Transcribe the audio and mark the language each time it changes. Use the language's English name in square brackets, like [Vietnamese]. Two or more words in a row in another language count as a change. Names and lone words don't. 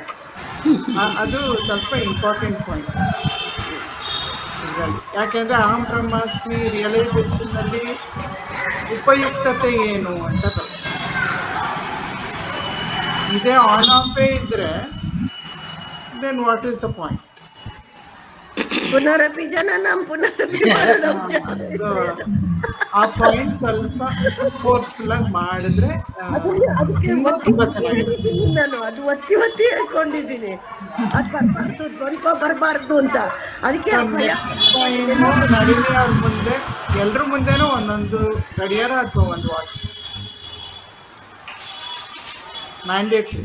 [Kannada] ಅದು ಸ್ವಲ್ಪ [English] important point [Kannada] ಇದರಲ್ಲಿ. ಯಾಕೆಂದ್ರೆ ಅಹಂ ಬ್ರಹ್ಮಾಸ್ಮಿ ರಿಯಲೈಸೇಷನ್ ನಲ್ಲಿ ಉಪಯುಕ್ತತೆ ಏನು ಅಂತ ಬರ್ತದೆ. [English] ಇದೇ on off ಇದ್ರೆ then what is the point? [Sanskrit] ಪುನರಪಿ ಜನನಂ ಪುನರಪಿ ಮರಣಂ. [Kannada] ಆ ಪಾಯಿಂಟ್ ಸ್ವಲ್ಪ ಫೋರ್ಸ್ಫುಲ್ ಆಗಿ ಮಾಡಿದ್ರೆ ತುಂಬಾ ಚೆನ್ನಾಗಿದೆ. ನಾನು ಅದು ಒತ್ತಿ ಹೇಳ್ಕೊಂಡಿದ್ದೀನಿ, ಅದು ಬರಬಾರ್ದು, ದ್ವಂದ್ವ ಬರಬಾರ್ದು ಅಂತ. ಅದಕ್ಕೆ ನಳಿನಿ ಅವ್ರ ಮುಂದೆ ಎಲ್ರ ಮುಂದೆನೂ ಒಂದೊಂದು ಗಡಿಯಾರ ಅಥವಾ ಒಂದು [English] watch mandatory.